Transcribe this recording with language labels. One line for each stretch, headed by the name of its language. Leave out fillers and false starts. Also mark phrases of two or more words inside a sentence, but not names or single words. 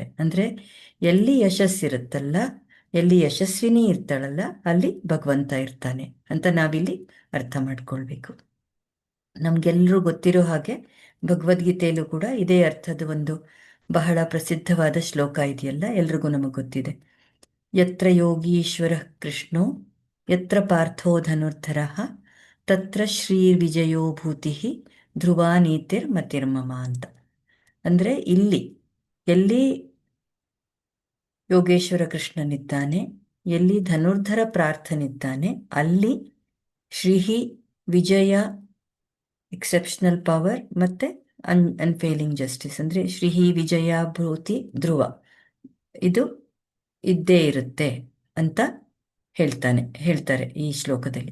Kannada: ಅಂದರೆ ಎಲ್ಲಿ ಯಶಸ್ಸಿರುತ್ತಲ್ಲ, ಎಲ್ಲಿ ಯಶಸ್ವಿನಿ ಇರ್ತಾಳಲ್ಲ, ಅಲ್ಲಿ ಭಗವಂತ ಇರ್ತಾನೆ ಅಂತ ನಾವಿಲ್ಲಿ ಅರ್ಥ ಮಾಡ್ಕೊಳ್ಬೇಕು. ನಮಗೆಲ್ಲರೂ ಗೊತ್ತಿರೋ ಹಾಗೆ ಭಗವದ್ಗೀತೆಯಲ್ಲೂ ಕೂಡ ಇದೇ ಅರ್ಥದ ಒಂದು ಬಹಳ ಪ್ರಸಿದ್ಧವಾದ ಶ್ಲೋಕ ಇದೆಯಲ್ಲ, ಎಲ್ರಿಗೂ ನಮಗೆ ಗೊತ್ತಿದೆ.
Sanskrit: ಯತ್ರ ಯೋಗೀಶ್ವರ ಕೃಷ್ಣೋ ಯತ್ರ ಪಾರ್ಥೋ ಧನುರ್ಧರ ತತ್ರ ಶ್ರೀರ್ವಿಜಯೋ ಭೂತಿ ಧ್ರುವ ನೀತಿರ್ ಮತಿರ್ಮಮ ಅಂತ.
Kannada: ಅಂದರೆ ಇಲ್ಲಿ ಎಲ್ಲಿ ಯೋಗೇಶ್ವರ ಕೃಷ್ಣನಿದ್ದಾನೆ, ಎಲ್ಲಿ ಧನುರ್ಧರ ಪ್ರಾರ್ಥನಿದ್ದಾನೆ, ಅಲ್ಲಿ ಶ್ರೀಹಿ ವಿಜಯ
English: exceptional power
Kannada: ಮತ್ತು
English: unfailing justice,
Kannada: ಅಂದರೆ
Sanskrit: ಶ್ರೀಹಿ ವಿಜಯ ಭೂತಿ ಧ್ರುವ
Kannada: ಇದು ಇದ್ದೇ ಇರುತ್ತೆ ಅಂತ ಹೇಳ್ತಾರೆ ಈ ಶ್ಲೋಕದಲ್ಲಿ.